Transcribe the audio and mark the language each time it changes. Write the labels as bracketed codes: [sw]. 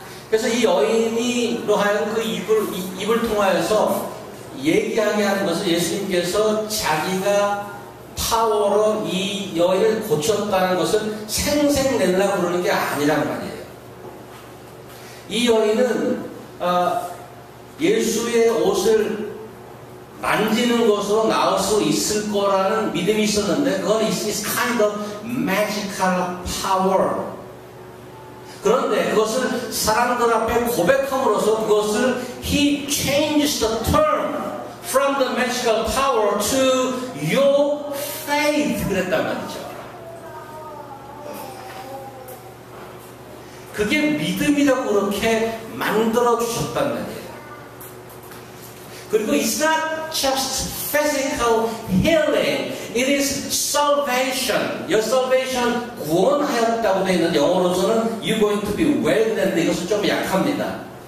[ko] 그래서 이 여인이로 하여금 그 입을 통하여서 얘기하게 하는 것은 예수님께서 자기가 파워로 이 여인을 고쳤다는 것을 생색내려고 그러는 게 아니란 말이에요. 이 여인은 예수의 옷을 만지는 것으로 나올 수 있을 거라는 믿음이 있었는데 그건 [en] is kind of magical power. [ko] 그런데 그것을 사람들 앞에 고백함으로써 그것을 [en] he changed the term from the magical power to your faith [ko] 그랬단 말이죠. 그게 믿음이라고 그렇게 만들어 주셨단 말이에요. 그리고 [en] it's not just physical healing, it is salvation. Your salvation [ko] 구원하였다고 되어 있는 영어로서는 [en] you're going to be well [ko] 되는데 이것은 좀 약합니다.